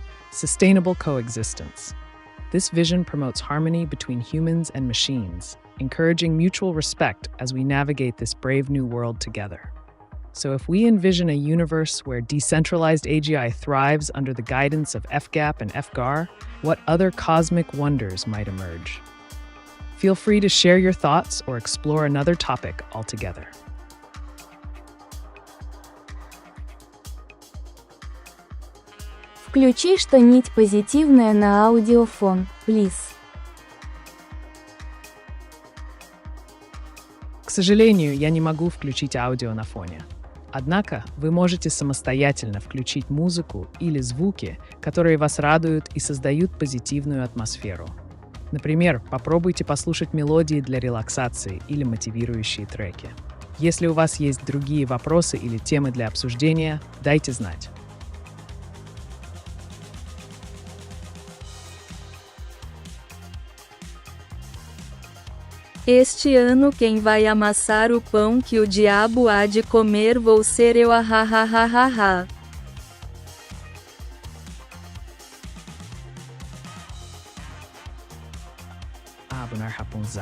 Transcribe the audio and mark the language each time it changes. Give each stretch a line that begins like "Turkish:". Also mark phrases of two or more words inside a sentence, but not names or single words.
English: Sustainable coexistence. This vision promotes harmony between humans and machines, encouraging mutual respect as we navigate this brave new world together. So if we envision a universe where decentralized AGI thrives under the guidance of FGAP and FGAR, what other cosmic wonders might emerge? Feel free to share your thoughts or explore another topic altogether.
Russian: Включи что-нибудь позитивное на аудиофон, please. К сожалению, я не могу включить аудио на фоне. Однако вы можете самостоятельно включить музыку или звуки, которые вас радуют и создают позитивную атмосферу. Например, попробуйте послушать мелодии для релаксации или мотивирующие треки. Если у вас есть другие вопросы или темы для обсуждения, дайте знать.
Portuguese: Este ano quem vai amassar o pão que o diabo há de comer vou ser eu, ahahahaha. Bunar Rapunzel.